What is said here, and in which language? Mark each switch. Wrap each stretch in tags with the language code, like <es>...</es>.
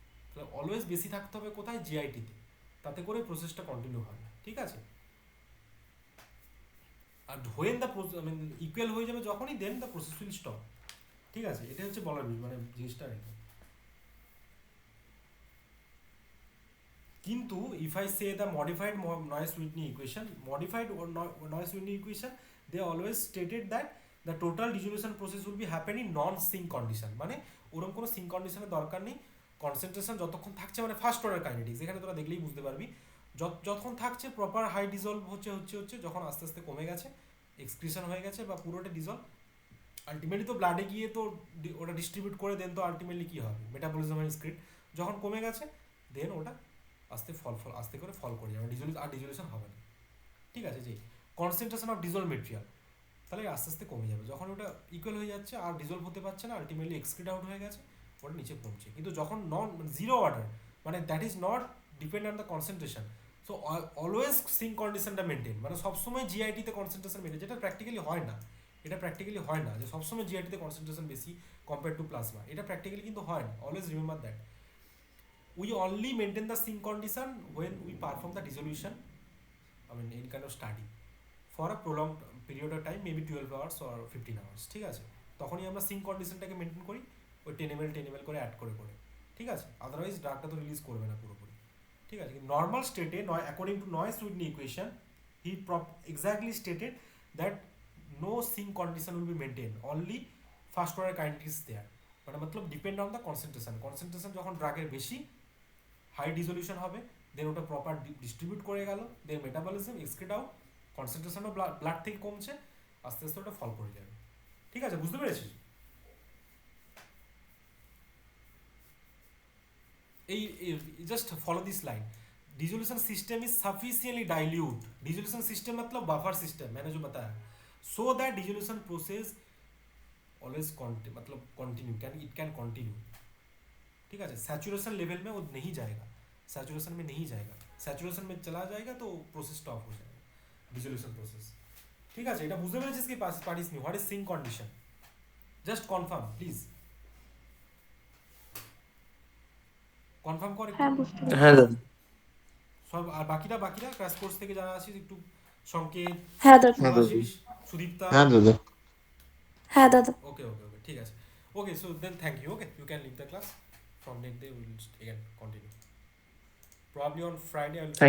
<bn>তাহলে অলওয়েজ বেশি থাকতে হবে কোথায়, জিআইটিতে, তাতে করে প্রসেসটা কন্টিনিউ হয়। ঠিক আছে, আর হোয়েন দ্য ইকুয়াল হয়ে যাবে যখনই, দেন দ্য প্রসেস উইল স্টপ। ঠিক আছে, এটা হচ্ছে বলার মানে জিনিসটা এটা।</bn> <en>কিন্তু if I say the modified Noyes-Whitney equation, modified or Noyes-Whitney equation, they always stated that the total dissolution process will be happen in non-sync condition,</en> <bn>মানে ওরকম কোনো সিঙ্ক কন্ডিশনের দরকার নেই। কনসেন্ট্রেশন যতক্ষণ থাকছে, মানে ফার্স্ট অর্ডার কাইনেটিক্স, এখানে তোরা দেখলেই বুঝতে পারবি, যতক্ষণ থাকছে প্রপার হাই ডিজলভ হচ্ছে হচ্ছে হচ্ছে, যখন আস্তে আস্তে কমে গেছে, এক্সক্রিশন হয়ে গেছে বা পুরোটা ডিজলভ, আলটিমেটলি তো ব্লাডে গিয়ে তো ওটা ডিস্ট্রিবিউট করে, দেন তো আলটিমেটলি কী হবে, মেটাবলিজম এর স্ক্রিপ্ট যখন কমে গেছে, দেন ওটা আস্তে করে ফল করে যাবে, ডিজলিউশন হবে না। ঠিক আছে, যে কনসেন্ট্রেশন অফ ডিজলভ মেটেরিয়াল তাহলে আস্তে আস্তে কমে যাবে, যখন ওটা ইকুয়াল হয়ে যাচ্ছে আর ডিজলভ হতে পারছে না, আলটিমেটলি এক্সক্রিট আউট হয়ে গেছে, ওটা নিচে পড়ছে। কিন্তু যখন জিরো অর্ডার, মানে that is not depend on the concentration, so always sync কন্ডিশনটা মেনটেন, মানে সবসময় জিআইটিতে কনসেন্ট্রেশন মেনটেন, যেটা প্র্যাকটিক্যালি হয় না। এটা প্র্যাকটিক্যালি হয় না যে সবসময় জিআইটিতে কনসেন্ট্রেশন বেশি কম্পেয়ার টু প্লাজমা, এটা প্র্যাকটিক্যালি কিন্তু হয় না।</bn> <en>Always remember that we only maintain the sync condition when we perform the dissolution, any kind of study for a prolonged period of time, maybe 12 hours or 15 hours.</en> <bn>ঠিক আছে, তখনই আমরা sync কন্ডিশনটাকে maintain করি, ওই 10 ml করে add করে করে। ঠিক আছে, আদারওয়াইজ ড্রাগটা তো রিলিজ করবে না পুরোপুরি। ঠিক আছে, নর্মাল স্টেটে according to Noyes-Whitney equation,</bn> <en>he exactly stated that no sync condition will be maintained, only first order kinetics there,</en> <bn>মানে মতলব ডিপেন্ড অন দ্য কনসেন্ট্রেশন যখন ড্রাগের বেশি হাই ডিজলিউশন হবে, দেন ওটা প্রপার ডিস্ট্রিবিউট করে গেল, দেন মেটাবলিজম এক্সক্রিট আউট, কনসেন্ট্রেশনও ব্লাড থেকে কমছে, আস্তে আস্তে ওটা ফল করে যাবে। ঠিক আছে, বুঝতে পেরেছিস?</bn> <en>এই just follow this line, dissolution system is sufficiently dilute, dissolution system मतलब buffer system,</en> <hi>मैंने जो बताया,</hi> <en>So that dissolution process always मतलब continue, it can continue.</en> <hi>ठीक है, सैचुरेशन लेवल में वो नहीं जाएगा, सैचुरेशन में नहीं जाएगा, सैचुरेशन में चला जाएगा तो प्रोसेस स्टॉप हो जाएगा, डिसोल्यूशन प्रोसेस। ठीक है,</hi> <bn>এটা বুঝতে পেরেছিস কি পারিস নি, what is sync condition, just confirm please, confirm কর একটু। হ্যাঁ বুঝতে পেরেছি। হ্যাঁ দাদা। সব আর বাকিরা ক্র্যাশ কোর্স থেকে যারা আসিস একটু, সংকেত, হ্যাঁ দাদা। হ্যাঁ দাদা। শুভাশিস, সুদীপ্তা। হ্যাঁ দাদা। হ্যাঁ দাদা।</bn> <en>okay,</en> <bn>ঠিক আছে,</bn> <en>Okay, so then thank you, okay, you can leave the class. from next day we will again continue. Probably on Friday I will try</en>